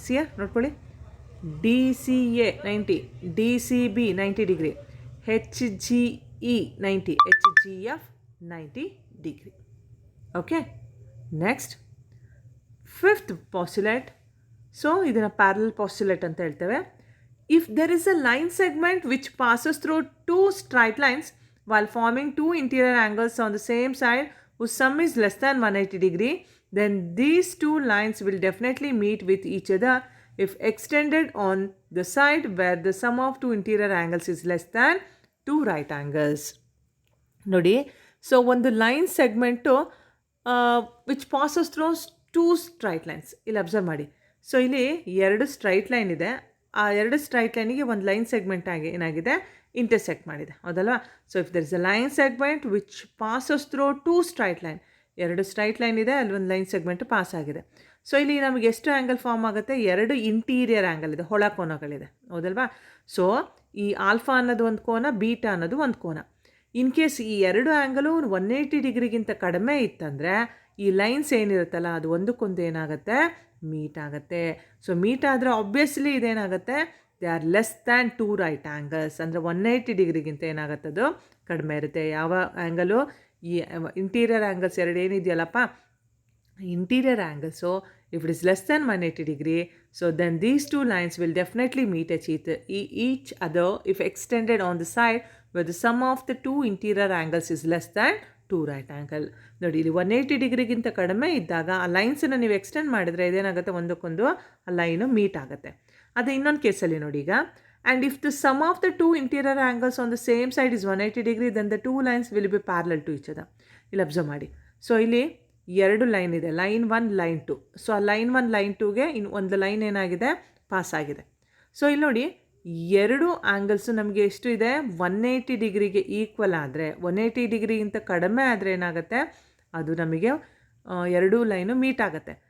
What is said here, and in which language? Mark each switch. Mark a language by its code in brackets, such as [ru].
[kn] ಸಿಯಾ ನೋಡ್ಕೊಳ್ಳಿ, DCA 90, DCB 90 degree, HGE 90, HGF 90 degree. [en] Okay, next, fifth postulate. [kn] So ಇದನ್ನು parallel postulate ಅಂತ ಹೇಳ್ತೇವೆ. [en] If there is a line segment which passes through two straight lines while forming two interior angles on the same side whose sum is less than 180 degree, then these two lines will definitely meet with each other if extended on the side where the sum of two interior angles is less than two right angles. [kn] ನೋಡಿ, so ಒಂದು line segment [en] Which passes through two straight lines. [kn] ಇಲ್ಲಿ observe ಮಾಡಿ, so ಇಲ್ಲಿ 2 straight line ಇದೆ. ಆ 2 straight ಲೈನಿಗೆ ಒಂದು line segment ಆಗಿ ಏನಾಗಿದೆ, ಇಂಟರ್ಸೆಕ್ಟ್ ಮಾಡಿದೆ. ಹೌದಲ್ವಾ? [en] so if there is a line segment which passes through two straight line, [kn] 2 straight line ಇದೆ, ಅಲ್ಲಿ ಒಂದು ಲೈನ್ ಸೆಗ್ಮೆಂಟ್ ಪಾಸ್ ಆಗಿದೆ. ಸೊ ಇಲ್ಲಿ ನಮಗೆ ಎಷ್ಟು ಆ್ಯಂಗಲ್ ಫಾರ್ಮ್ ಆಗುತ್ತೆ? 2 ಇಂಟೀರಿಯರ್ ಆ್ಯಂಗಲ್ ಇದೆ, ಹೊಳ ಕೋನಗಳಿದೆ. ಹೌದಲ್ವಾ? ಸೊ ಈ ಆಲ್ಫಾ ಅನ್ನೋದು ಒಂದು ಕೋನ, ಬೀಟಾ ಅನ್ನೋದು ಒಂದು ಕೋನ. ಇನ್ ಕೇಸ್ ಈ 2 ಆ್ಯಂಗಲು 180 ಡಿಗ್ರಿಗಿಂತ ಕಡಿಮೆ ಇತ್ತಂದರೆ ಈ ಲೈನ್ಸ್ ಏನಿರುತ್ತಲ್ಲ ಅದು ಒಂದಕ್ಕೊಂದು ಏನಾಗುತ್ತೆ, ಮೀಟ್ ಆಗುತ್ತೆ. ಸೊ ಮೀಟ್ ಆದರೆ obviously ಇದೇನಾಗುತ್ತೆ, [en] They are less than 2 right angles. [kn] ಅಂದರೆ 180 ಡಿಗ್ರಿಗಿಂತ ಏನಾಗುತ್ತೆ, ಅದು ಕಡಿಮೆ ಇರುತ್ತೆ. ಯಾವ ಆ್ಯಂಗಲು? ಈ interior angles 2 ಏನಿದೆಯಲ್ಲಪ್ಪ, interior angles [en] If it is less than 180 degree, so then these two lines will definitely meet each other if extended on the side where the sum of the two interior angles is less than 2 right angle. [kn] ನೋಡಿ ಇಲ್ಲಿ 180 ಡಿಗ್ರಿಗಿಂತ ಕಡಿಮೆ ಇದ್ದಾಗ ಆ ಲೈನ್ಸನ್ನು ನೀವು extend ಮಾಡಿದರೆ ಇದೇನಾಗುತ್ತೆ, ಒಂದಕ್ಕೊಂದು ಆ line meet ಆಗುತ್ತೆ. ಅದೇ ಇನ್ನೊಂದು ಕೇಸಲ್ಲಿ ನೋಡಿ ಈಗ, [en] and if the sum of the two interior angles on the same side is 180 degree, then the two lines will be parallel to each other. [kn] ಇಲ್ಲಿ ಅಬ್ಸರ್ವ್ ಮಾಡಿ. ಸೊ ಇಲ್ಲಿ ಎರಡು ಲೈನ್ ಇದೆ, ಲೈನ್ 1 ಲೈನ್ 2. ಸೊ ಆ line 1 line 2ಗೆ ಇನ್ನು ಒಂದು line ಏನಾಗಿದೆ, pass ಆಗಿದೆ. ಸೊ ಇಲ್ಲಿ ನೋಡಿ ಎರಡು ಆ್ಯಂಗಲ್ಸು ನಮಗೆ ಎಷ್ಟು ಇದೆ, 180 ಡಿಗ್ರಿಗೆ ಈಕ್ವಲ್ ಆದರೆ, 180 ಡಿಗ್ರಿಗಿಂತ ಕಡಿಮೆ ಆದರೆ ಏನಾಗುತ್ತೆ, ಅದು ನಮಗೆ ಎರಡೂ ಲೈನು ಮೀಟ್ ಆಗುತ್ತೆ.